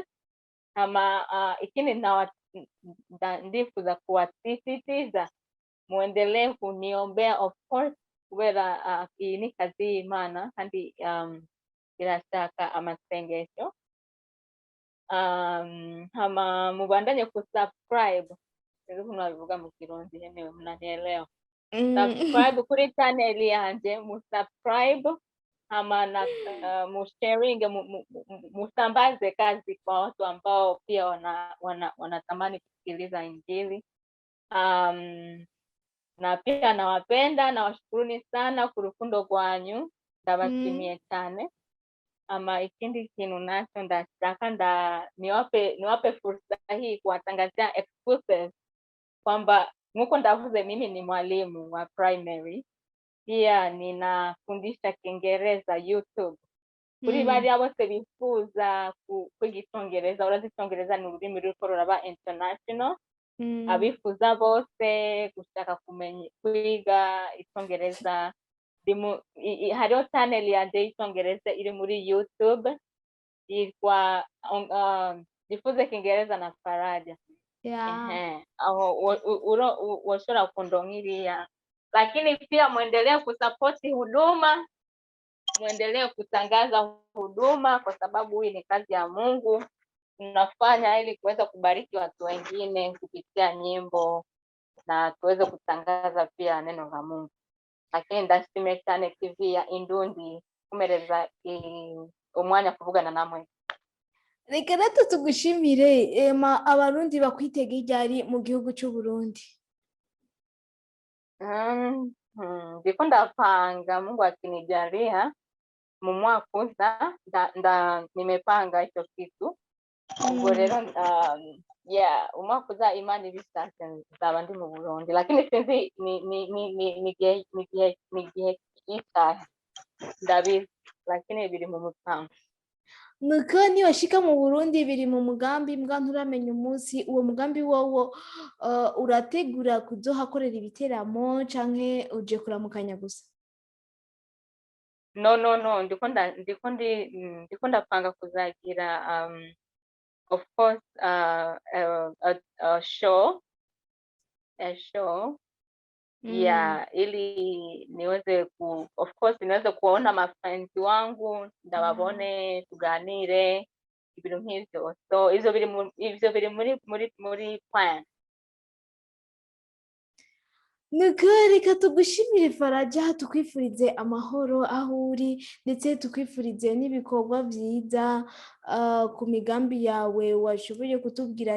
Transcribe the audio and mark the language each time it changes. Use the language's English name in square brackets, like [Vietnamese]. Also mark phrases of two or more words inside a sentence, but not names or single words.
[Rundi] Ama ikindi ndifuza [Swahili] kuwasisitiza muendelee kuniombea, [English] of course, [Rundi] kubera iyi ni kazi y'Imana kandi irashaka amasengesho. Hama mubandanye kusubscribe, nabivuga mu Kirundi yemewe mnanielewa. Subscribe kuri channel yanje, musubscribe ama na musharing, [Swahili] musambaze kazi kwa watu ambao pia wanatamani kusikiliza Injili. Na pia nawapenda na washukuruni sana [Rundi] ku rukundo rwanyu, ndabashimiye cyane. Ama ikindi kintu nacho ndashaka niwape [Swahili] fursa hii kuwatangazia exclusive kwamba [Rundi] nkuko ndavuze [Swahili] mimi ni mwalimu wa primary, pia ninafundisha Kiingereza YouTube. [Rundi] Kuri bariya bose bifuza kwiga Icyongereza, urazi Icyongereza ni ururimi ruriko ruraba international. Abifuza bose gushaka kwiga Icyongereza, hariho channel yanje y'Icyongereza iri muri YouTube yitwa Jifunze Kiingereza na Faraja. Yeah. aho woshobora kundonka iriya, [Swahili] lakini pia muendelee kusapoti huduma, muendelee kutangaza huduma, kwa sababu hii ni kazi ya Mungu. Tunafanya ili kuweza kubariki watu wengine kupitia nyimbo na tuweze kutangaza pia neno la Mungu. [Rundi] Lakini ndashimiye cyane TV ya Indundi kumereza umwanya kuvugana namwe. Reka natwe tugushimire abarundi bakwitega iryari mu gihugu cy'u Burundi. Ndiko ndapanga, [Swahili] Mungu akinijalia mu mwaka uza nimepanga hicho kitu. [Rundi] Ubwo rero umwaka uza Imana ibishatse nzaba ndi mu Burundi, lakini sinzi ni gihe gitahe ndabizi, lakini biri mu mupango. Nuko niwashika mu Burundi biri mu mugambi mbwa nturamenya umunsi uwo mugambi wowo urategura kuzohakorera ibiteramo canke uje kuramukanya gusa? [Swahili] No, [Rundi] ndiko ndapanga kuzagira [English] of course a show [Swahili] ili niweze [English] of course [Swahili] niweze kuona mafriends wangu, [Rundi] ndababone tuganire ibintu nk'ivyo. So ivyo biri muri plan. Nuko reka tugushimire Faraja, tukwifurize amahoro aho uri, ndetse tukwifurize n'ibikorwa byiza ku migambi yawe washoboye kutubwira.